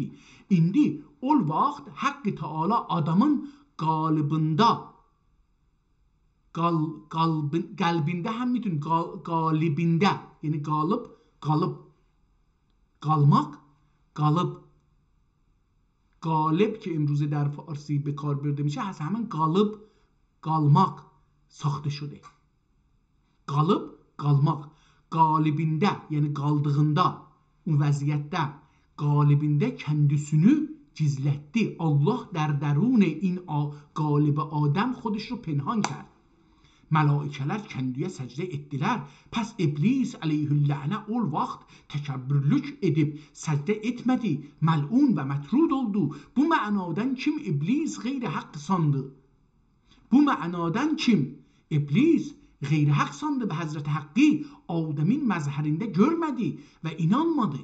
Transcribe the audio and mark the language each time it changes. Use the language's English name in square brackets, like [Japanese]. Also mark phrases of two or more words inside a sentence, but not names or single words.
[Azerbaijani] İndi ol vaxt haqqı Teala adamın qalbində hem bütün qalibində, yani qalib [Persian] که امروزه در فارسی به کار برده میشه از همین [Azerbaijani] qalmaq [Persian] ساخته شده. [Azerbaijani] Qalmaq. Qalibində, yəni qaldığında, o vəziyyətdə, qalibində kendisini gizletti. [Persian] Allah در درون این qalib Adəm خودش رو پنهان کرد. [Azerbaijani] Mələikələr kendiyə səcdə etdilər. Pəs iblis aleyhüllənə ol vaxt təkəbbürlük edib səcdə etmədi. Məlun və mətrud oldu. Bu mənadan kim iblis qeyri haqq sandı? Bu mənadan kim iblis qeyri haqq sandı və Həzrət Haqqı Adəmin məzhərində görmədi və inanmadı.